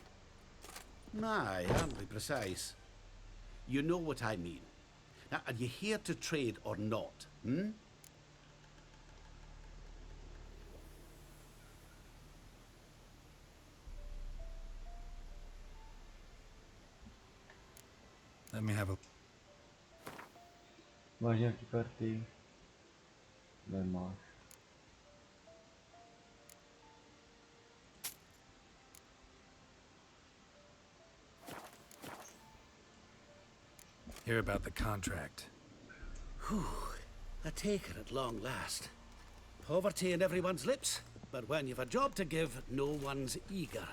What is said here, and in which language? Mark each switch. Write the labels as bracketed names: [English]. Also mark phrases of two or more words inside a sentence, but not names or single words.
[English] Aye, aren't we precise? You know what I mean. Now, are you here to trade or not, hmm? Let me have a... [Czech] Vážně ty karty. Nemáš. [English] Hear about the contract. Whew. A taker at long last. Poverty in everyone's lips, but when you've a job to give, no one's eager.